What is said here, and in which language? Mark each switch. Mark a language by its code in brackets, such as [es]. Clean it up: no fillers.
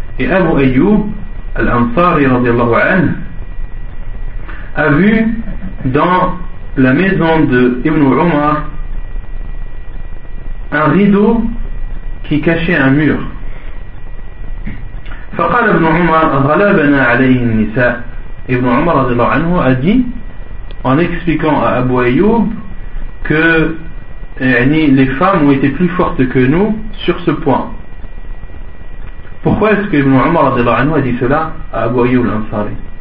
[fr] Et Abu Ayyub al-Ansari, radiallahu anhu, a vu dans la maison de Ibn Umar un rideau qui cachait un mur. [ar] فقال ابن عمر غلبنا عليه النساء. [fr] Ibn Umar radiallahu anhu a dit, en expliquant à Abu Ayyub, que les femmes ont été plus fortes que nous sur ce point. Pourquoi est-ce que Ibn Umar radiallahu anhu a dit cela à Abu Ayyub al-Ansari?